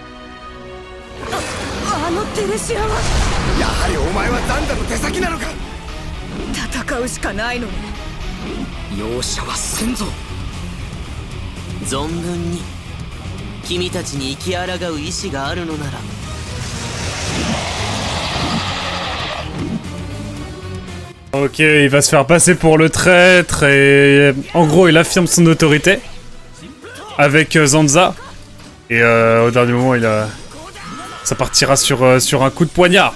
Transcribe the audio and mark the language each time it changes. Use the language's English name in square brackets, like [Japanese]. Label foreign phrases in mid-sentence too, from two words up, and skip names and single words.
[Japanese] あのテレシアはやはりお前はザンザの手先なのか。戦うしかないのね。容赦はせんぞ。存分に君たちに生き抗う意志があるのなら。 [French] Ok, il va se faire passer pour le traître et en gros il affirme son autorité avec Zanza et au dernier moment ça partira sur un coup de poignard.